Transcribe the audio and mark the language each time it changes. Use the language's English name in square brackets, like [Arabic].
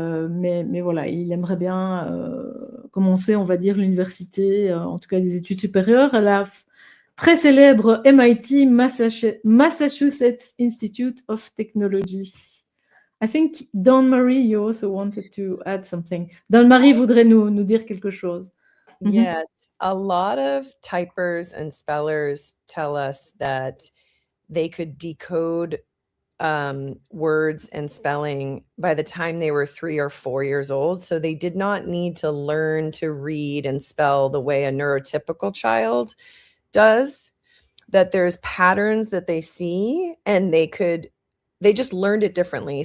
[French] Mais voilà, il aimerait bien commencer, on va dire, l'université, en tout cas des études supérieures, à la très célèbre MIT, Massachusetts Institute of Technology. [English] I think Dawnmarie, you also wanted to add something. [French] Dawnmarie voudrait nous dire quelque chose. [English] Yes, a lot of typers and spellers tell us that they could decode words and spelling by the time they were 3 or 4 years old. So they did not need to learn to read and spell the way a neurotypical child does, that there's patterns that they see, and they just learned it differently.